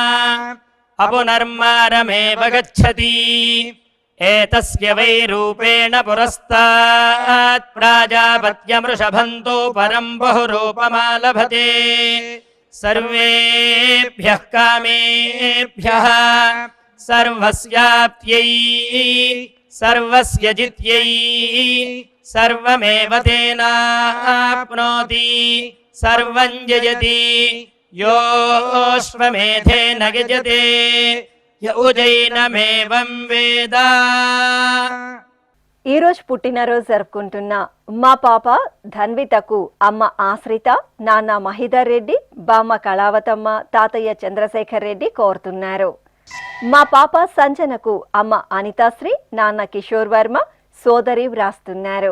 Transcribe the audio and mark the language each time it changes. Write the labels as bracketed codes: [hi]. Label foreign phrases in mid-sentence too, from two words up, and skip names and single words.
[sa] అపునర్మారమేవ గచ్చతి ఏతస్య వై రూపేణ పురస్తాత్ ప్రాజాపత్యమృషభంతో పరం బహురూపమాలభతే సర్వేభ్యః కామేభ్యః సర్వస్యాప్త్యై సర్వస్య జిత్యై సర్వమేవ తేనాప్నోతి సర్వం జయతి योऽश्वमेधेन यजते य उजैनमेवं वेद। [te] ఈ రోజు పుట్టినరోజు జరుపుకుంటున్న మా పాప ధన్వితకు అమ్మ ఆశ్రిత, నాన్న మహిధర్ రెడ్డి, బామ్మ కళావతమ్మ, తాతయ్య చంద్రశేఖర్ రెడ్డి కోరుతున్నారు. మా పాప సంజనకు అమ్మ అనితాశ్రీ, నాన్న కిషోర్ వర్మ, సోదరి వ్రాస్తున్నారు.